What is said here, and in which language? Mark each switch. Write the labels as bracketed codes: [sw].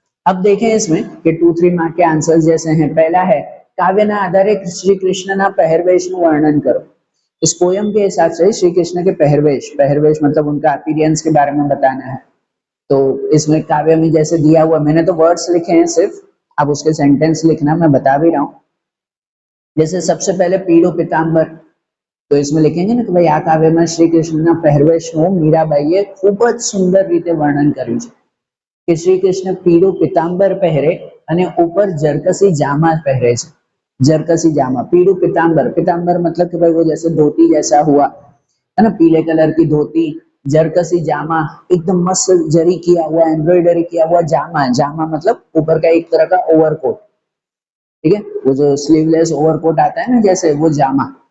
[hi] अब देखें इसमें कि 2-3 मार्क के आंसर्स जैसे हैं। पहला है [gu] काव्य ना आधारे श्री कृष्ण ना पहरवेश નું वर्णन करो। [hi] इस पोयम के हिसाब से श्री कृष्ण के पहरवेश, पहरवेश मतलब उनका अपीयरेंस के बारे में बताना है। तो इसमें काव्य में जैसे दिया हुआ, मैंने तो वर्ड्स लिखे हैं सिर्फ, अब उसके सेंटेंस लिखना, मैं बता भी रहा हूँ। जैसे सबसे पहले पीड़ो पिताम्बर, तो इसमें लिखेंगे ना कि भाई [gu] આ કાવ્યમાં શ્રી કૃષ્ણના પહેરવેશનું મીરાબાઈએ ખૂબ જ સુંદર રીતે વર્ણન કર્યું છે કે શ્રી કૃષ્ણ પીળું પિતાંબર પહેરે અને ઉપર જરકસી જામા પહેરે છે। [hi] जरकसी जामा, पीड़ू पितांबर, पितांबर मतलब कि भाई वो जैसे धोती जैसा हुआ है ना, पीले कलर की धोती, जरकसी जामा, एकदम मस्त जरी किया हुआ, एम्ब्रॉयडरी किया हुआ जामा, जामा मतलब ऊपर का एक तरह का ओवरकोट, ठीक है, वो जो स्लीवलेस ओवरकोट आता है ना जैसे, वो जामा।